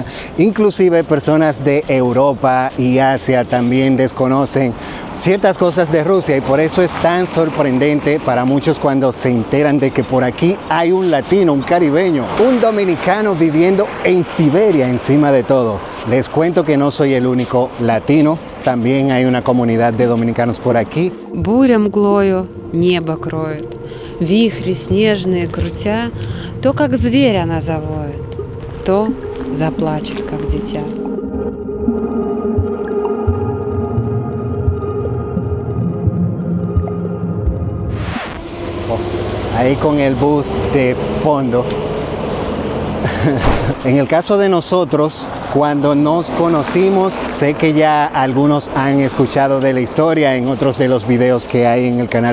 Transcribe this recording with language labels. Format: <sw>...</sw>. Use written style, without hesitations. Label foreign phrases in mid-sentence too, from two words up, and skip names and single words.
<es>Inclusive personas de Europa y Asia también desconocen ciertas cosas de Rusia y por eso es tan sorprendente para muchos cuando se enteran de que por aquí hay un latino, un caribeño, un dominicano viviendo en Siberia encima de todo. Les cuento que no soy el único latino, también hay una comunidad de dominicanos por aquí.</es> <ru>Буря мглою небо кроет, вихри снежные крутя, то как зверь она завоет, то заплачет, как дитя.</ru> <es>Ahí con el bus de fondo. En el caso de nosotros, cuando nos conocimos, sé que ya algunos han escuchado de la historia en otros de los videos que hay en el canal.</es>